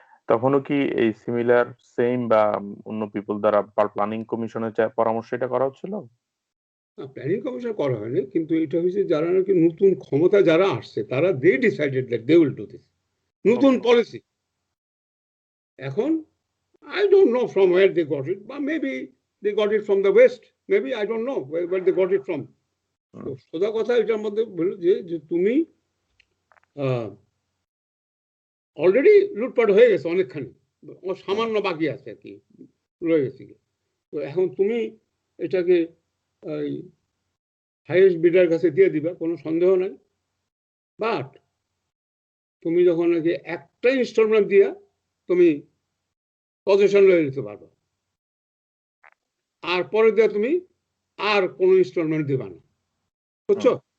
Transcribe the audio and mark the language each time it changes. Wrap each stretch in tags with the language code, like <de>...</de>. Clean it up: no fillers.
<bn>তখনও কি এই সিমিলার সেম বা অন্য পিপল দ্বারা প্ল্যানিং কমিশনের পরামর্শ এটা করা হচ্ছিল? প্ল্যানিং কমিশন করা হয়নি, কিন্তু এটা হয়েছে যারা নাকি নতুন ক্ষমতা যারা আসছে তারা</bn> <en>they decided that they will do this</en> <bn>নতুন পলিসি। এখন</bn> <en>I don't know from where they got it, but maybe they got it from the West. Maybe I don't know where they got it from.</en> <bn>তো সোজা কথা এটার মধ্যে বলল যে তুমি অলরেডি লুটপাট হয়ে গেছে অনেকখানি, সামান্য বাকি আছে আর কি, রয়ে গেছে। তো এখন তুমি এটাকে হাইয়েস্ট বিডার কাছে দিয়ে দিবা, কোনো সন্দেহ নাই, বাট তুমি যখন নাকি একটা ইনস্টলমেন্ট দিয়া তুমি পজিশন লয়ে নিতে পারবা, আর পরে দিয়ে তুমি আর কোনো ইনস্টলমেন্ট দিবা না, বুঝছো?</bn>